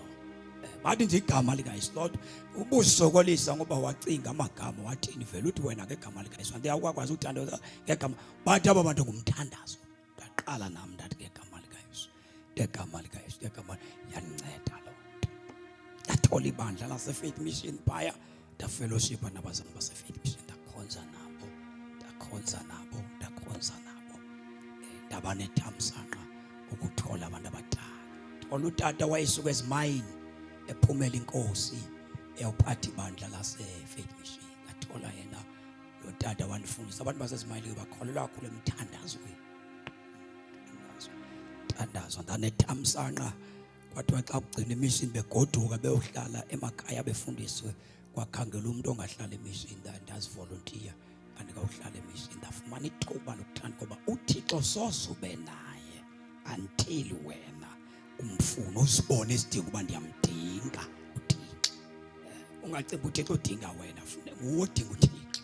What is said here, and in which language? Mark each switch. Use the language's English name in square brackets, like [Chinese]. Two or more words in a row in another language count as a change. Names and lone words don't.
[Xhosa] Bathi nje igama likaYesu lodwa. Ubusokolisa ngoba wacinga amagama, wathini vele uthi wena ngegama likaYesu kanti awukwazi ukuthandaza ngegama. Bathi aba bantu ngumthandazo. Ndaqala nami ndathi ngegama likaYesu, ngegama likaYesu, ngegama. Yandinceda loo nto. Ndathola ibandla laseFaith Mission phaya, ndafellowshipa nabazalwane baseFaith Mission, ndakhonza nabo, ndakhonza nabo, ndakhonza nabo. Ndaba nethamsanqa ukuthola abantu abadala. Thola utata wayesuka ezimayini ephumela inkosi eyawuphatha ibandla laseFaith Mission. Ngathola yena lo tata wandifundisa. Abantu basezimayini bakholelwa kakhulu emthandazweni. Mthandazo ndanethamsanqa. Kwathiwa xa kugcina imission begoduka beyohlala emakhaya befundiswe, kwakhangela umuntu ongahlala emission, ndazivolontiya andikawuhlala emission. Ndafumana ithuba lokuthanda ngoba uThixo soze ube naye until wena umfuna uzibone isidingo uba ndiyamdinga uThixo. Ungacinga uThixo udinga wena, fune nguwe odinga uThixo.